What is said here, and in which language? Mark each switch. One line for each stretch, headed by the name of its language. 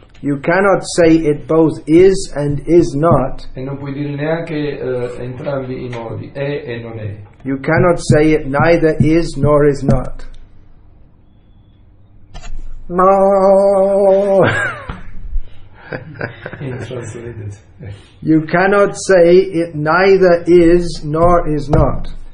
English: You cannot say it both is and is not.
Italian: e non puoi dire neanche entrambi i modi, è e non è.
English: You cannot say it neither is nor is not. No. Translated. You cannot say it neither is nor is not.